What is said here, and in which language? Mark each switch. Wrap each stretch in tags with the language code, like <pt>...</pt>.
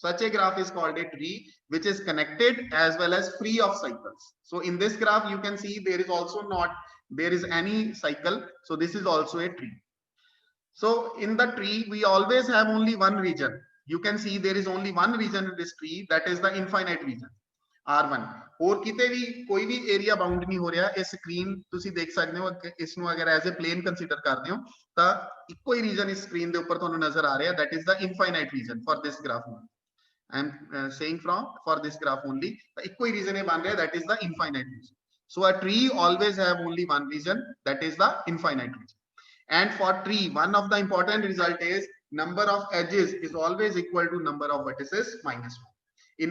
<en>Such a graph is called a tree which is connected as well as free of cycles। So in this graph you can see there is also not there is any cycle, so this is also a tree। So in the tree we always have only one region। You can see there is only one region in this tree, that is the infinite region R1।</en> <hi>और किते भी कोई भी area bound नहीं हो रहा। इस screen</hi> <pa>ਤੁਸੀਂ ਦੇਖ ਸਕਦੇ ਹੋ, ਇਸ ਨੂੰ ਅਗਰ ਐਜ਼ ਅ ਪਲੇਨ ਕੰਸੀਡਰ ਕਰਦੇ ਹੋ ਤਾਂ ਇੱਕੋ ਹੀ ਰੀਜਨ ਇਸ ਸਕਰੀਨ ਦੇ ਉੱਪਰ ਤੁਹਾਨੂੰ ਨਜ਼ਰ ਆ ਰਿਹਾ,</pa> <en>that is the infinite region for this graph only। I am saying from for this graph only,</en> <pa>ਤਾਂ ਇੱਕੋ ਹੀ ਰੀਜਨ ਇਹ ਬਣ ਰਿਹਾ,</pa> <en>that is the infinite region। So a tree always have only one region, that is the infinite region। And for tree one of the important result is number of edges is always equal to number of vertices minus 1।</en>